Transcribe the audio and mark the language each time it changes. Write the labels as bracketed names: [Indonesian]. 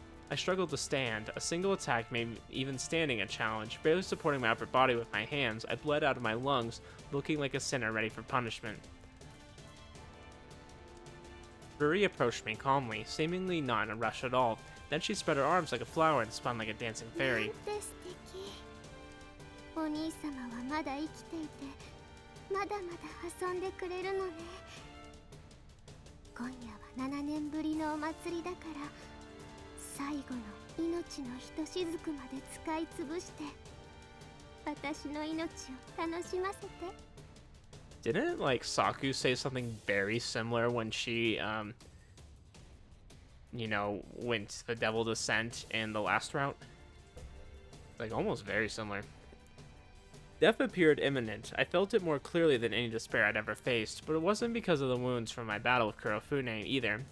[English] I struggled to stand. A single attack made even standing a challenge. Barely supporting my upper body with my hands, I bled out of my lungs, looking like a sinner ready for punishment. Ruri approached me calmly, seemingly not in a rush at all. Then she spread her arms like a flower and spun like a dancing fairy. [Japanese] なんて素敵。お兄様はまだ生きていて、まだまだ遊んでくれるのね。今夜は7年ぶりのお祭りだから、最後の命のひとしずくまで使い潰して、私の命を楽しませて。 [English] Didn't like Saku say something very similar when she you know, went the devil descent in the last route? Like almost very similar. Death appeared imminent. I felt it more clearly than any despair I'd ever faced, but it wasn't because of the wounds from my battle with Kurofune either.